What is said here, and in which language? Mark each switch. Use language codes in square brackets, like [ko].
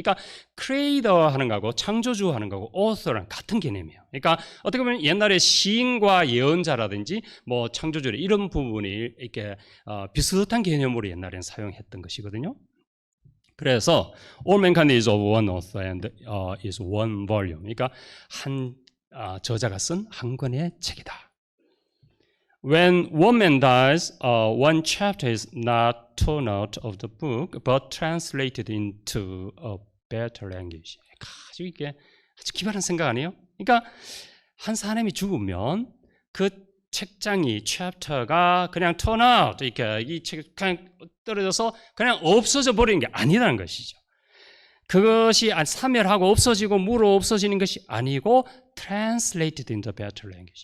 [ko] 그러니까 creator 하는 거하고 창조주 하는 거하고 author는 같은 개념이에요. 그러니까 어떻게 보면 옛날에 시인과 예언자라든지 뭐 창조주 이런 부분이 이렇게 비슷한 개념으로 옛날에는 사용했던 것이거든요. 그래서 [en] all mankind is of one author and is one volume. [ko] 그러니까 한 저자가 쓴 한 권의 책이다. [en] When one man dies, one chapter is not torn out of the book, but translated into a better language. [ko] 아주 이게 아주 기발한 생각 아니에요? 그러니까 한 사람이 죽으면 그 책장이 챕터가 그냥 [en] turn out [ko] 이렇게 이 책 그냥 떨어져서 그냥 없어져 버리는 게 아니라는 것이죠. 그것이 사멸하고 없어지고 무로 없어지는 것이 아니고 [en] translated into better language.